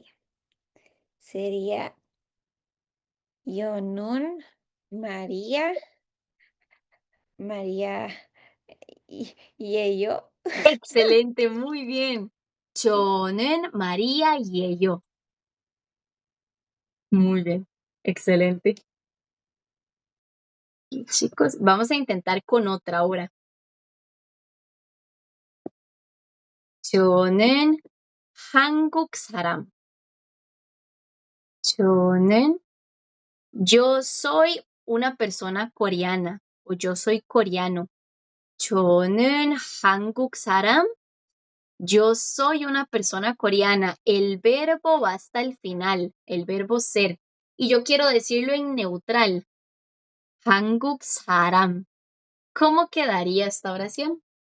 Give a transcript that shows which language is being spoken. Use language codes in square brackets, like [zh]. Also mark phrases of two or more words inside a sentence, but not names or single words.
[es] Sería Yonun María, María y ello. Excelente, muy bien. 저는 María y ello. Muy bien. Excelente. Y chicos, vamos a intentar con otra ahora. [ko] 저는 한국 사람. [es] 저는 yo soy una persona coreana o yo soy coreano. [ko] 저는 한국 사람. [es] Yo soy una persona coreana. El verbo va hasta el final, el verbo ser. Y yo quiero decirlo en neutral. [ko] 한국 사람. [es] ¿Cómo quedaría esta oración?